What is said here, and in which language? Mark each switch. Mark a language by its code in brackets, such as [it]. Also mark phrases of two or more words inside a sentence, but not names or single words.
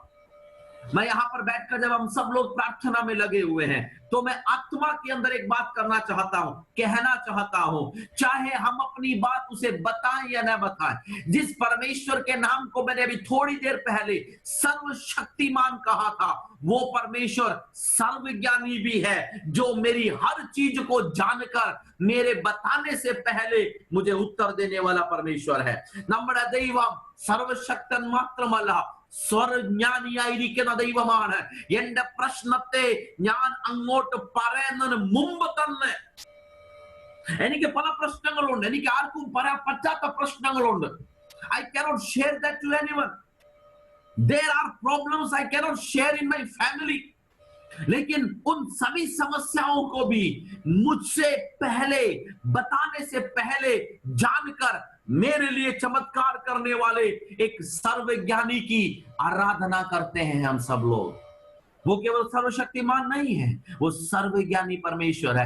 [hi] मैं यहां पर बैठकर जब हम सब लोग प्रार्थना में लगे हुए हैं, तो मैं आत्मा के अंदर एक बात करना चाहता हूं, कहना चाहता हूं, चाहे हम अपनी बात उसे बताएं या न बताएं, जिस परमेश्वर के नाम को मैंने अभी थोड़ी देर पहले सर्वशक्तिमान कहा था, वो परमेश्वर सर्वज्ञानी भी है, जो मेरी हर चीज को जानकर मेरे बताने से पहले मुझे उत्तर देने वाला परमेश्वर है। [ml] നമ്മുടെ ദൈവം സർവശക്തൻ മാത്രമല്ല, സ്വർജ്ഞാനിയായിരിക്കുന്ന ദൈവമാണ്. എന്റെ പ്രശ്നത്തെ ഞാൻ അങ്ങോട്ട് പറയുന്നതിന് മുമ്പ് തന്നെ എനിക്ക് പല പ്രശ്നങ്ങളുണ്ട്, എനിക്ക് ആർക്കും പറയാൻ പറ്റാത്ത പ്രശ്നങ്ങളുണ്ട്. [en] I cannot share that to anyone. There are problems I cannot share in my family. [hi] लेकिन उन सभी समस्याओं को भी मुझसे पहले, बताने से पहले जानकर मेरे लिए चमत्कार करने वाले एक सर्वज्ञानी की आराधना करते हैं हम सब लोग। वो केवल सर्वशक्तिमान नहीं है, वो सर्वज्ञानी परमेश्वर है।